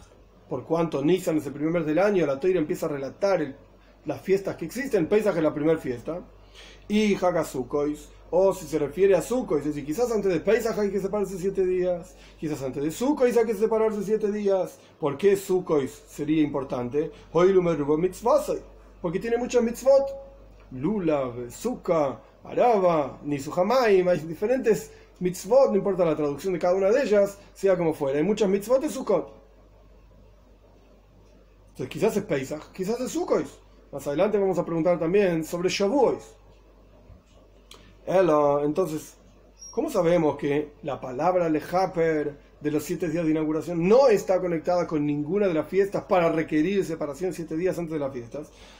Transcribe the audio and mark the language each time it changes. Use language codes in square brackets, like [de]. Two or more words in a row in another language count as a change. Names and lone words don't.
[es] Por cuanto Nisan es el primer mes del año, la Torah empieza a relatar las fiestas que existen. Pesach es la primera fiesta. Y Hagasukot, o si se refiere a Sukkot, es decir, quizás antes de Pesach hay que separarse 7 días, quizás antes de Sukkot hay que separarse 7 días. ¿Por qué Sukkot sería importante? Porque tiene muchas mitzvot. [he] לולב, סוכה, ערבה, ניסוך המים, [es] hay diferentes mitzvot, no importa la traducción de cada una de ellas, sea como fuera. Hay muchas mitzvot de Sukkot. Entonces quizás es Pesach, quizás es Sukkot. Más adelante vamos a preguntar también sobre Shavuos. Entonces, ¿cómo sabemos que la palabra lehaper de los 7 días de inauguración no está conectada con ninguna de las fiestas para requerir separación 7 días antes de las fiestas?